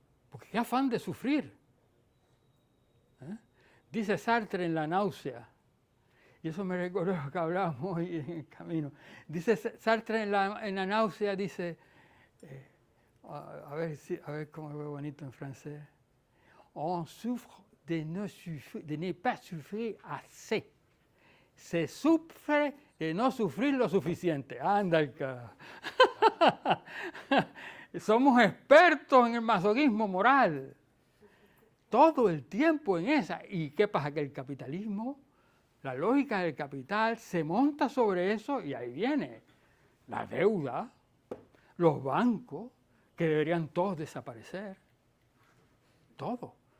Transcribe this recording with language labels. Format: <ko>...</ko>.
<es>Porque qué afán de sufrir. Dice Sartre en La náusea, y eso me recordó lo que hablábamos hoy en el camino. Dice Sartre en la náusea, dice, a ver cómo lo veo bonito en francés.</es> <fr>On souffre de ne pas souffrir assez.</fr> <es>Se sufre de no sufrir lo suficiente. Anda el carajo. Somos expertos en el masoquismo moral. Todo el tiempo en esa. ¿Y qué pasa? Que el capitalismo, la lógica del capital, se monta sobre eso y ahí viene la deuda, los bancos, que deberían todos desaparecer. Todo.</es>